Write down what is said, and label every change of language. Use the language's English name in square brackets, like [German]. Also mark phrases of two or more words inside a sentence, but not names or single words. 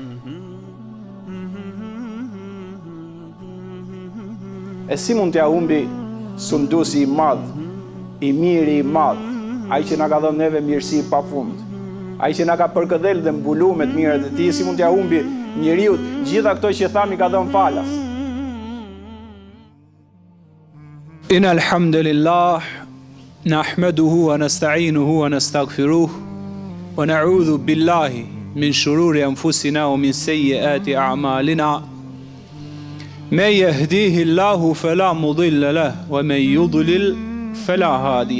[Albanian] E si mund t'ja humbi sunduesi i madh, i miri i madh, ai që na ka dhënë neve mirësi pafund, ai që na ka përkëdhel dhe mbulu me të mirat e tij, si mund t'ja humbi njeriu gjitha këto që tham i ka dhënë falas. [Arabic] إن الحمد لله نحمده ونستعينه ونستغفره ونعوذ بالله من شرور أنفسنا ومن سيئات أعمالنا. من يهديه الله فلا مضل له ومن يضلل فلا هادي